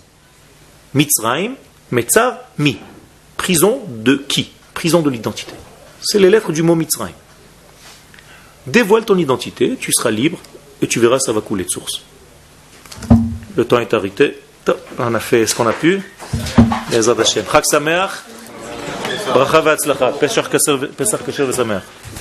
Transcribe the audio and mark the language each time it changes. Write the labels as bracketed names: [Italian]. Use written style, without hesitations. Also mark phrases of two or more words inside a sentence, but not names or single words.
[French] Mitzrayim, Metzav, Mi. Prison de qui? Prison de l'identité. C'est les lettres du mot Mitzrayim. Dévoile ton identité, tu seras libre et tu verras, ça va couler de source. Le temps est arrêté. On a fait ce qu'on a pu. [Hebrew] בעזרת השם. חג שמח. ברכה והצלחה. פסח כשר ושמח.